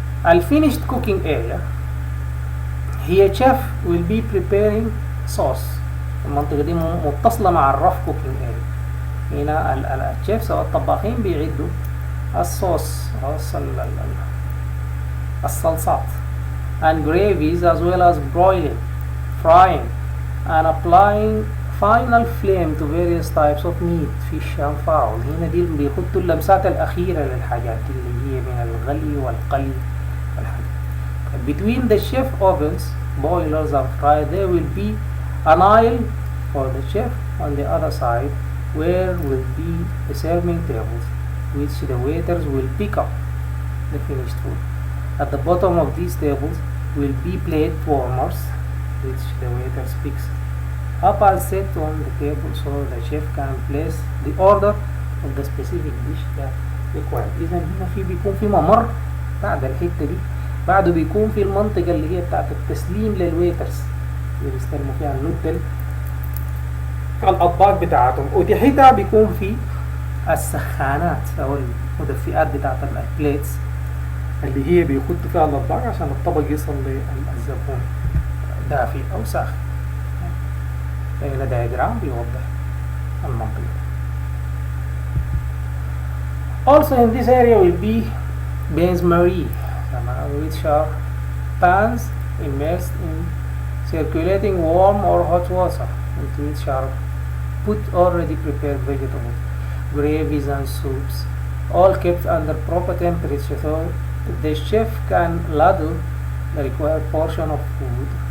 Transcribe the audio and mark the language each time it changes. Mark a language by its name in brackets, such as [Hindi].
[English] الفينيشد cooking area هي chef will be preparing sauce. [Arabic] المنطقة دي متصلة مع الرف كوكينج اريا. هنا الشيفs أو الطباخين بيعدوا الصوص أو الصلصات [English] and gravies as well as broiling, frying and applying final flame to various types of meat, fish and fowl. [Arabic] هنا دي بيحطوا اللمسات الأخيرة للحاجات دي اللي هي من الغلي والقلي والحاجات. [English] Between the chef ovens, boilers and fry there will be an aisle for the chef on the other side where will be the serving tables which the waiters will pick up the finished food. At the bottom of these tables will be plate warmers which the waiters picks up and set on the table so the chef can place the order of the specific dish that required. [Arabic] إذا هنا بيكون في ممر بعد الحتة دي، بعده بيكون في المنطقة اللي هي بتاعت التسليم للويترز اللي بيستلموا فيها النودل الأطباق بتاعتهم، وتحتها بيكون في السخانات أو المدفئات بتاعت البليتس اللي هي بيخدوا فيها الأطباق عشان الطبق يصل للزبون دافي أو ساخن. هنا دايجرام بيوضح المنطقة. [English] Also in this area will be bains-marie, which are pans immersed in circulating warm or hot water into which are put already prepared vegetables, gravies and soups, all kept under proper temperature so the chef can ladle the required portion of food